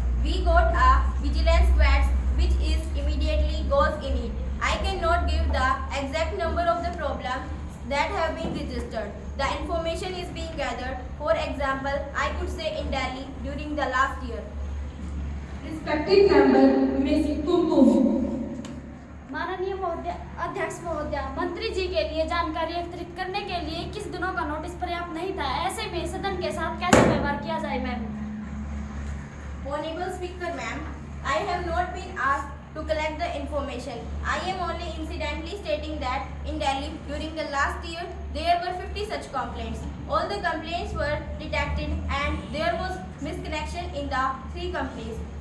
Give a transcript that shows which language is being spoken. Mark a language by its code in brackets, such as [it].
[en] We got a vigilance squad which is immediately goes in it. I cannot give the exact number of the problems that have been registered. The information is being gathered. For example, I could say in Delhi during the last year. Respected member, Miss Kumkum. [hi] माननीय अध्यक्ष महोदय, मंत्री जी के लिए जानकारी एकत्रित करने के लिए 21 दिनों का नोटिस पर्याप्त नहीं था। ऐसे में सदन के साथ कैसे व्यवहार किया जाए ma'am? [en] Honorable Speaker, ma'am, I have not been asked to collect the information. I am only incidentally stating that in Delhi during the last year there were 50 such complaints. All the complaints were detected and there was misconnection in the 3 companies.